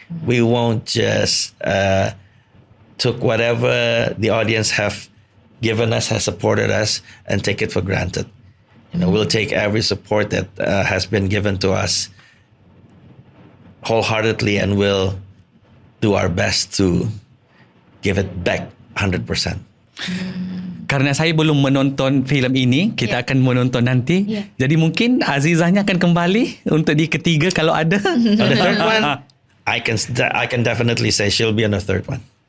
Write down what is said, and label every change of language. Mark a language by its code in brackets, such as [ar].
[en] We won't just took whatever the audience have given us, has supported us, and take it for granted. We'll take every support that has been given to us wholeheartedly, and we'll do our best to give it back 100%. [ms] Karena saya belum menonton filem ini, kita akan menonton nanti. Jadi mungkin Azizahnya akan kembali untuk di ketiga kalau ada. [en] On the third one, I can definitely say she'll be on the third one.